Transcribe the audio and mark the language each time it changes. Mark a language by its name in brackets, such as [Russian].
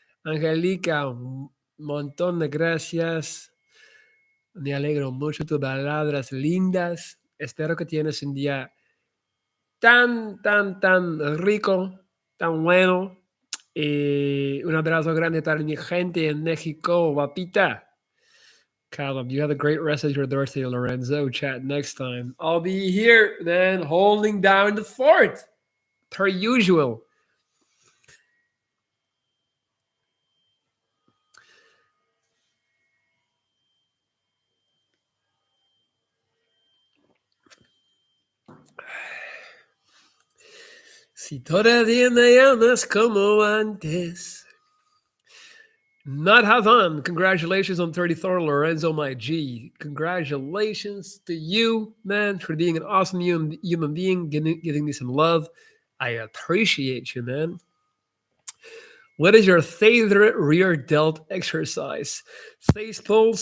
[Spanish] Angélica, un montón de gracias. Me alegro mucho tus palabras lindas. Espero que tienes un día tan rico, tan bueno. Un abrazo grande para mi gente en México, papita. [English] Callum, you have a great rest of your birthday, Lorenzo. Chat next time. I'll be here then, holding down the fort, per usual. [Spanish] Si todavía me llamas como antes. [English] Not have fun. Congratulations on 34, Lorenzo, my G. Congratulations to you, man, for being an awesome human being, giving me some love. I appreciate you, man. What is your favorite rear delt exercise? Face pulls.